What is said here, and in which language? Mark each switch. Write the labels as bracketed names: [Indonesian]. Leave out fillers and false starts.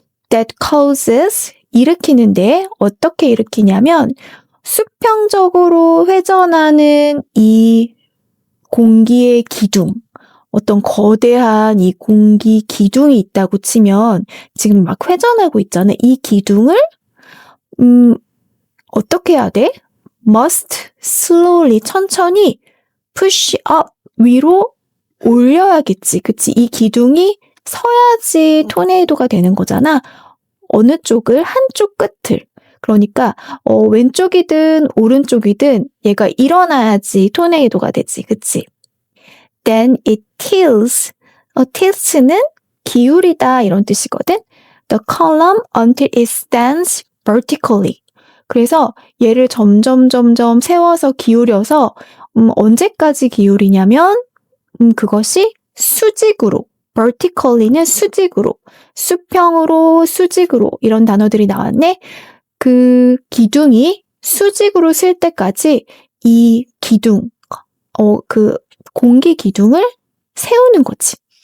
[English] that causes [Korean] 일으키는데 어떻게 일으키냐면 수평적으로 회전하는 이 공기의 기둥, 어떤 거대한 이 공기 기둥이 있다고 치면 지금 막 회전하고 있잖아. 이 기둥을 어떻게 해야 돼? [English] must slowly [Korean] 천천히 [English] push up [Korean] 위로 올려야겠지. 그치? 이 기둥이 서야지 토네이도가 되는 거잖아. 어느 쪽을? 한쪽 끝을. 그러니까 왼쪽이든 오른쪽이든 얘가 일어나야지 토네이도가 되지. 그치? [English] Then it tilts. [Korean] tilts는 기울이다 이런 뜻이거든. [English] The column until it stands vertically. [Korean] 그래서 얘를 점점 세워서 기울여서 언제까지 기울이냐면 그것이 수직으로, vertically는 수직으로, 수평으로, 수직으로 이런 단어들이 나왔네. 그 기둥이 수직으로 쓸 때까지 이 기둥, 그 공기 기둥을 세우는 거지.